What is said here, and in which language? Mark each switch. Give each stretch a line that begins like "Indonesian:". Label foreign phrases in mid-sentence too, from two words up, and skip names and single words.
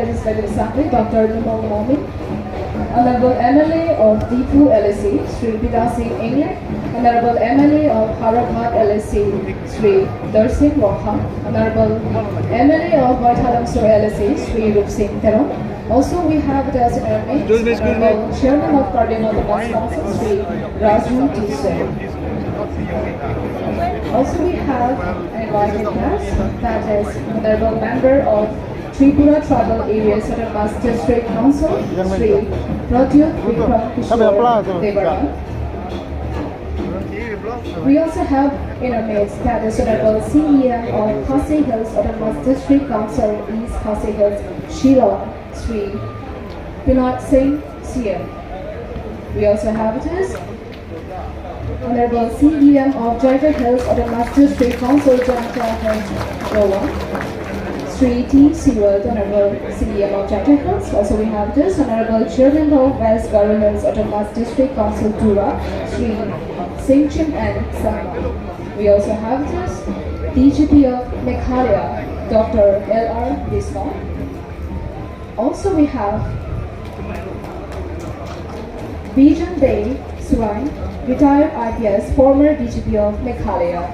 English: Legislative Assembly, Dr. Nimong Momi, Honorable MLA of Deepu LSC, Sri Pita Singh England, Honorable MLA of Harabhat LSC, Sri Darsing Roha, Honorable MLA of Vaithalamsur LSC, Sri Rup Singh Terong. Also, we have the Honorable Chairman of KARBI Autonomous Council, Sri Rajun Tissot. Also, we have an invited guest, that is Honorable Member of Tripura Tribal Areas Autonomous District Council, Sri Pradyut Vikram Kishore Devarman. We also have in our midst that is Honorable CEM of Khasi Hills Autonomous District Council, East Khasi Hills, Shillong, Sri Pinot Singh CM. We also have it is Honorable CEM of Jaipur Hills Autonomous District Council, Jaipur Hills, Goa. Sri T. Seward, Honorable CEM of Jaipur Hills. Also we have this Honorable Chairman of West Garo Hills Autonomous District Council, Tura, Sri Singh Chim and Sangma. We also have this DGP of Meghalaya, Dr. L.R. Bismar. Also we have Bijan Day Surai, retired IPS, former DGP of Meghalaya.